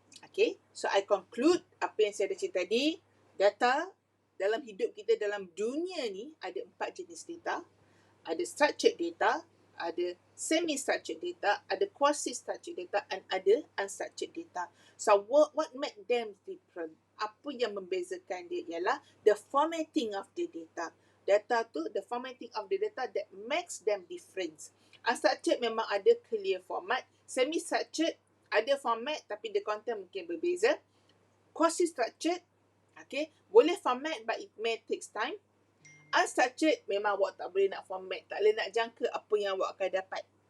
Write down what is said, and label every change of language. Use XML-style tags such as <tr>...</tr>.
<ms>Okay,</ms> <en>so I conclude</en> <ms>apa yang saya dah cerita tadi. Data dalam hidup kita, dalam dunia ni ada 4 jenis data. Ada structured data, ada semi-structured data, ada quasi-structured data, and ada unstructured data.</ms> <en>So what make them different?</en> <ms>Apa yang membezakan dia ialah</ms> <en>the formatting of the data.</en> <ms>Data tu,</ms> <en>the formatting of the data that makes them different.</en> <ms>Unstructured memang ada clear format. Semi-structured ada format tapi</ms> <en>the content</en> <ms>mungkin berbeza.</ms> <en>Quasi-structured, okay,</en> <ms>boleh</ms> <en>format but it may take time.</en> <ms>Unstructured memang awak tak boleh nak format, tak boleh nak jangka apa yang awak akan dapat.</ms>